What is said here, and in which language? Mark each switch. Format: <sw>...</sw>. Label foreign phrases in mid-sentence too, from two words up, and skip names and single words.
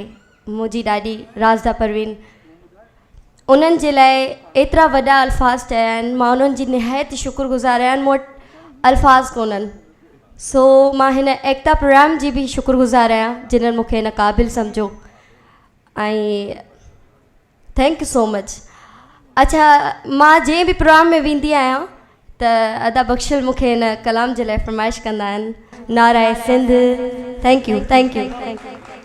<sd>मुंहिंजी ॾाढी राज़दा परवीन, उन्हनि जे लाइ एतिरा वॾा अल्फाज़ चया आहिनि, मां उन्हनि जी निहायत शुक्रगुज़ार आहियां। मूं वटि अल्फाज़ कोन्हनि, सो मां हिन एकता प्रोग्राम जी बि शुक्रगुज़ार आहियां जिन्हनि मूंखे हिन क़ाबिल सम्झो ऐं</sd> <en>thank you so much.</en> <sd>अच्छा, मां जंहिं बि प्रोग्राम में वेंदी आहियां त अदा बख्शल मूंखे हिन कलाम जे लाइ फरमाइश कंदा आहिनि, नाराए सिंध।</sd> <en>Thank you, thank you, thank you.</en>